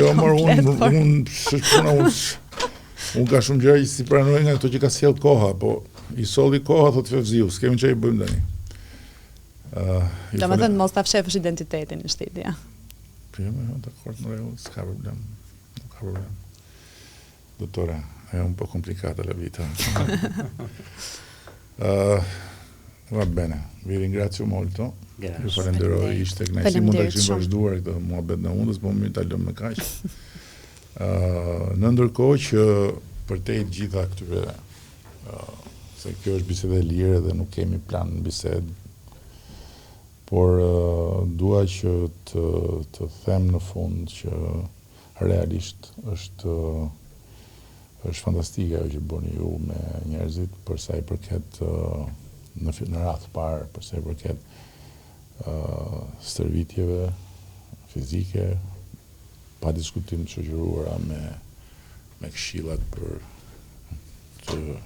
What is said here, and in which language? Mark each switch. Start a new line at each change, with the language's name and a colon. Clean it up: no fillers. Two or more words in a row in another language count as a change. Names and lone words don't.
Albanian: Jo, unë ka shumë gjëra që si pranoj nga ato që ka sjell koha, po i solli koha thotë Fevziu, s'kemi çfarë i bëjmë tani. Domethënë mos ta fshefësh identitetin në shtëpi. Jo, dakor, në rregull, s'ka problem. Nuk ka problem.
Italian: Dottore, è un po' complicata la vita. Va bene, vi ringrazio molto.
Albanian: Ju falenderoj, ishte kënaqësi mund ta kishim vazhduar këtë muhabet në undës, po më ta lëm në kaq. Në ndërkohë që për te gjitha këtyre, se kjo është bisede lirë dhe nuk kemi plan bisedë, por dua që të them në fund që realisht është fantastike ajo që bëni ju me njerëzit për sa i përket në radhë parë, për sa i përket stërvitjeve fizike, pa diskutim të shoqëruara me këshillat për të